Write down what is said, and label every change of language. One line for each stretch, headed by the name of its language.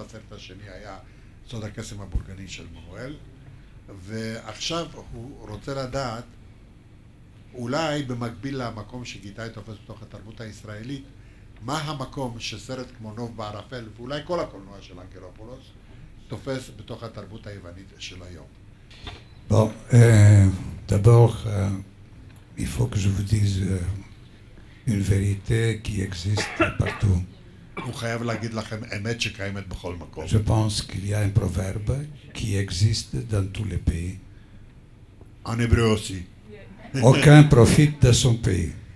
Hebrew: הסרט השני היה סוד הקסם הבורגני של מנואל, ועכשיו הוא רוצה לדעת, אולי במקביל למקום שגיטאי תופס בתוך התרבות הישראלית, מה המקום שסרט כמו נוב בערפל, ואולי כל הקולנוע של אנגלופולוס, תופס בתוך התרבות היוונית של היום.
French: Bon, d'abord, il faut que je vous dise une vérité qui existe partout.
Hebrew: הוא חייב להגיד לכם אמת שקיימת בכל מקום.
French: Je pense qu'il y a un proverbe qui existe dans tous les pays. En hébreu aussi. Aucun profite de son pays.